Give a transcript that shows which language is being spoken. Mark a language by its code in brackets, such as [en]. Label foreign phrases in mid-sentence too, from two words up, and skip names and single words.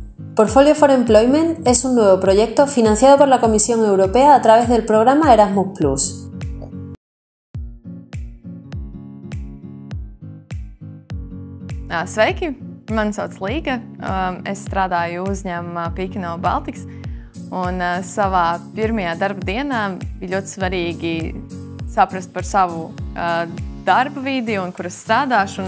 [es] Portfolio for Employment es un nuevo proyecto financiado por la Comisión Europea a través del programa Erasmus+. [lv] Sveiki! Mani sauc Līga. Es strādāju uzņēmumā Pīkino Baltics. Un savā pirmajā darba dienā bija ļoti svarīgi saprast par savu darba vidi un kur es strādāšu.